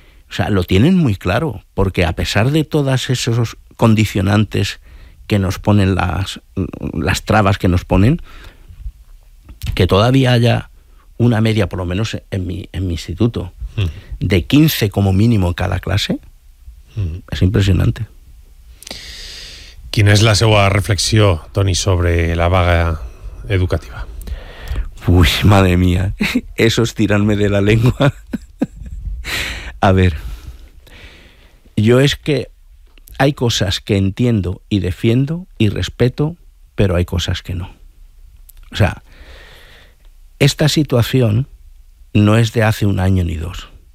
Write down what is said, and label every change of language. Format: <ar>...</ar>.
<es>O sea, lo tienen muy claro, porque a pesar de todos esos condicionantes que nos ponen las trabas que nos ponen, que todavía haya una media, por lo menos en mi instituto, de 15 como mínimo en cada clase, es impresionante.</es> <ca>¿Quina és la seva reflexió, Toni, sobre la vaga educativa?</ca> <es>Uy, madre mía, eso es tirarme de la lengua. A ver, yo es que hay cosas que entiendo y defiendo y respeto, pero hay cosas que no. O sea, esta situación no es de hace un año ni dos.</es>